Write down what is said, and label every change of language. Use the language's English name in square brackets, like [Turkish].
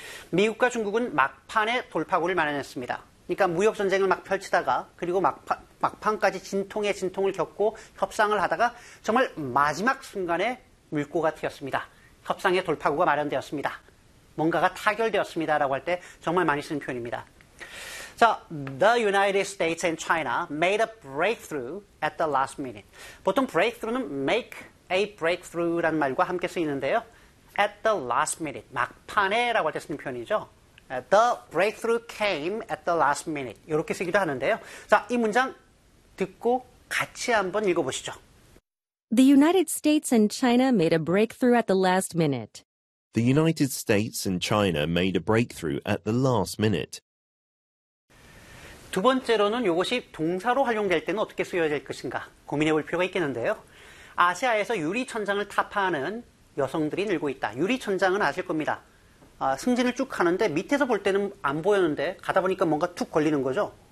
[Korean] 미국과 중국은 막판에 돌파구를 마련했습니다. 그러니까 무역전쟁을 막 펼치다가 그리고 막판까지 진통에 진통을 겪고 협상을 하다가 정말 마지막 순간에 물꼬가 트였습니다. 협상의 돌파구가 마련되었습니다. 뭔가가 타결되었습니다라고 할 때 정말 많이 쓰는 표현입니다. [English] 자, The United States and China made a breakthrough at the last minute. [Korean] 보통 breakthrough는 make a breakthrough라는 말과 함께 쓰이는데요. [English] At the last minute, [Korean] 막판에 라고 할 때 쓰는 표현이죠. [English] The breakthrough came at the last minute. [Korean] 이렇게 쓰기도 하는데요. 자, 이 문장 듣고 같이 한번 읽어보시죠. [English] The United States and China made a breakthrough at the last minute. The United States and China made a breakthrough at the last minute. [Korean] 두 번째로는 이것이 동사로 활용될 때는 어떻게 쓰여야 될 것인가 고민해 볼 필요가 있겠는데요. 아시아에서 유리천장을 타파하는 여성들이 늘고 있다. 유리천장은 아실 겁니다. 아, 승진을 쭉 하는데 밑에서 볼 때는 안 보였는데 가다 보니까 뭔가 툭 걸리는 거죠.